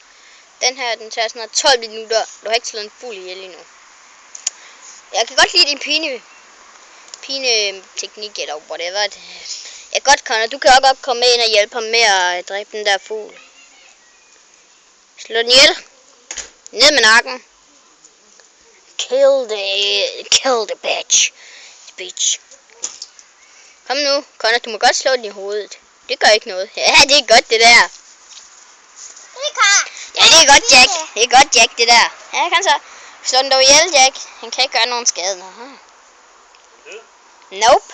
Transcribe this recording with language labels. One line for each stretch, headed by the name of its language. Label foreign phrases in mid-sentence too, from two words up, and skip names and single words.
Danish: Den her, den tager sådan 12 minutter. Du har ikke slået en fugl ihjel endnu. Jeg kan godt lide din pine teknik eller whatever. Ja, godt, Connor. Du kan også godt komme med ind og hjælpe ham med at dræbe den der fugl. Slå den ihjel. Ned med nakken.
English: Kill the bitch.
Danish: Kom nu, Connor. Du må godt slå den i hovedet. Det gør ikke noget. Ja, det er godt det der. Ja, det er godt, Jack. Det er godt, Jack, det der. Ja, kom så. Slå den dog ihjel, Jack. Han kan ikke gøre nogen skade. Nope.